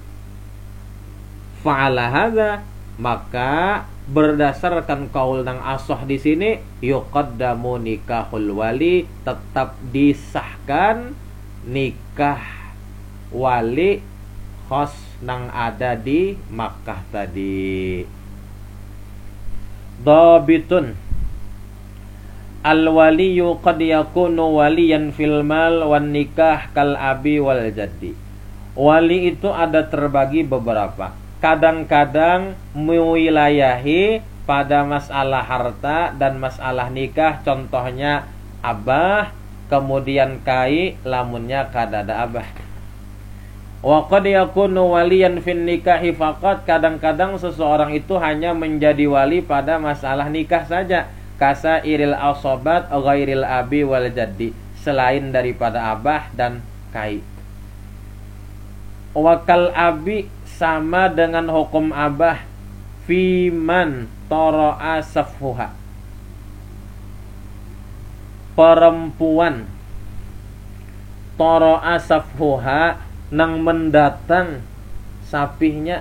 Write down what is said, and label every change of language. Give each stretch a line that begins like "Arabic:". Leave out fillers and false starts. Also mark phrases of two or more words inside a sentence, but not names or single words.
Arabic: فعلى هذا,
Banjar: maka berdasarkan kaul nang asah di sini,
Arabic: يقدم نكاح الولي,
Banjar: tetap disahkan nikah wali khas nang ada di Makkah tadi.
Arabic: ضابط الولي قد يكون وليا في المال والنكاح كالأب والجد.
Banjar: Wali itu ada terbagi beberapa. Kadang-kadang mewilayahi pada masalah harta dan masalah nikah, contohnya abah, kemudian kai, lamunnya kadada abah.
Arabic: وقد يكون وليا في النكاح فقط,
Banjar: kadang-kadang seseorang itu hanya menjadi wali pada masalah nikah saja,
Arabic: كسائر العصبات غير الأب والجد,
Banjar: selain daripada abah dan kai.
Arabic: وكالأب,
Banjar: sama dengan hukum abah,
Arabic: فيمن طرأ سفهها,
Banjar: perempuan
Arabic: طرأ سفهها
Banjar: nang mendatang sapihnya.